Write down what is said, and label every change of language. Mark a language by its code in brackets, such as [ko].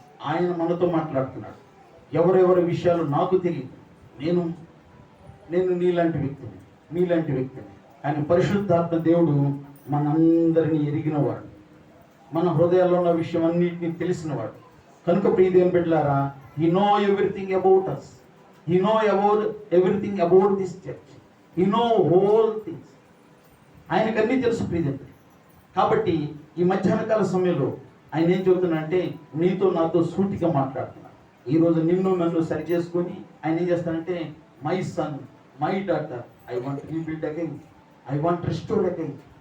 [te] ఆయన మనతో మాట్లాడుతున్నాడు. ఎవరెవరి విషయాలు నాకు తెలియదు. నేను నీలాంటి వ్యక్తిని. కానీ పరిశుద్ధాత్మ దేవుడు మనందరినీ ఎరిగినవాడు, మన హృదయాల్లో ఉన్న విషయం అన్నిటినీ తెలిసినవాడు. కనుక ప్రియ దేవుని బిడ్డలారా, [en] He know everything about us. He know everything about this church. He know whole things. [te] ఆయనకు అన్నీ తెలుసు ప్రియ దేవుని. కాబట్టి ఈ మధ్యాహ్న కాల సమయంలో ఆయన ఏం చెబుతున్నాడంటే, నీతో నాతో సూటిగా మాట్లాడుతున్నాడు. ఈరోజు నన్ను సరి చేసుకొని ఆయన ఏం చేస్తానంటే, [en] My son, my daughter, I want rebuild again, I want restore again.